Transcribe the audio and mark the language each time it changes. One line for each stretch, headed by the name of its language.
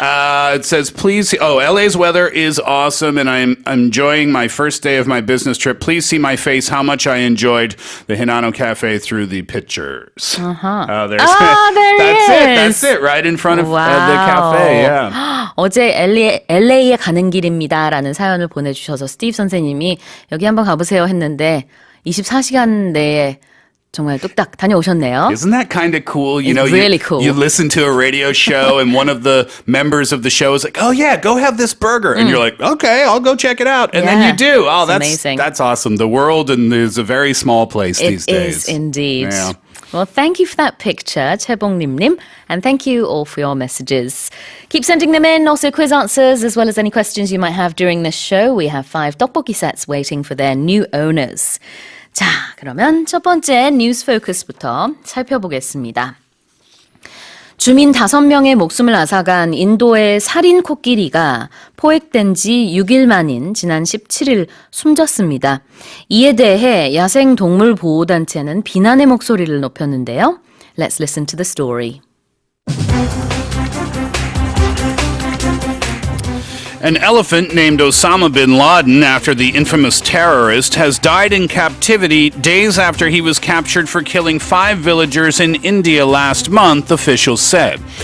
English: It says, please, LA's weather is awesome, and I'm enjoying my first day of my business trip. Please see my face, how much I enjoyed the Hinano Cafe through the pictures. Uh-huh. There is. That's it, right in front of the cafe, yeah.
Korean: 어제 LA에 가는 길입니다라는 사연을 보내주셔서 스티브 선생님이 여기 한번 가보세요 했는데 24시간 내에 정말 뚝딱 다녀오셨네요.
English: Isn't that kind of cool? You It's really cool. You listen to a radio show and one of the members of the show is like, oh yeah, go have this burger. And you're like, okay, I'll go check it out. And then you do. Oh, that's amazing. That's awesome. The world is a very small place these days. It is indeed. Yeah. Well, thank you for that picture, 최봉님님, and thank you all for your messages. Keep sending them in, also quiz answers, as well as any questions you might have during this show. We have 5 떡볶이 sets waiting for their new owners.
Korean: 자, 그러면 첫 번째 뉴스 포커스부터 살펴보겠습니다. 주민 5명의 목숨을 앗아간 인도의 살인 코끼리가 포획된 지 6일 만인 지난 17일 숨졌습니다. 이에 대해 야생동물보호단체는 비난의 목소리를 높였는데요.
English: Let's listen to the story. An elephant named Osama bin Laden, after the infamous terrorist, has died in captivity days after he was captured for killing 5 villagers in India last month, officials said.